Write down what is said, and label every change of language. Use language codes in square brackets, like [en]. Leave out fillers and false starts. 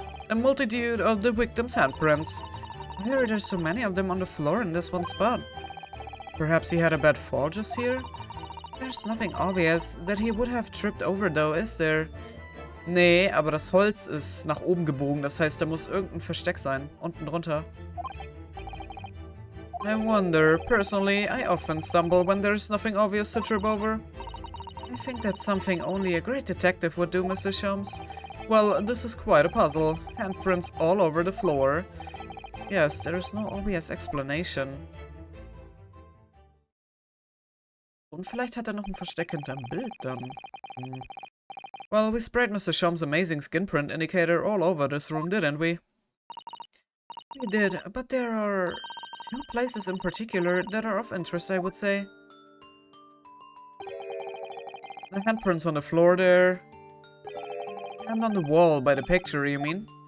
[en] A multitude of the victim's handprints. Why are there so many of them on the floor in this one spot? Perhaps he had a bad fall just here? There's nothing obvious that he would have tripped over though, is there? [de] Nee, aber das Holz ist nach oben gebogen, das heißt, da muss irgendein Versteck sein, unten drunter. [en] I wonder, personally, I often stumble when there's nothing obvious to trip over. I think that's something only a great detective would do, Mr. Sholmes. Well, this is quite a puzzle. Handprints all over the floor. Yes, there is no obvious explanation. [de] Und vielleicht hat er noch ein Versteck hinterm Bild dann. [en] Well, we sprayed Mr. Sholmes' amazing skin print indicator all over this room, didn't we? We did, but there are few places in particular that are of interest, I would say. The handprints on the floor there. And on the wall by the picture, you mean?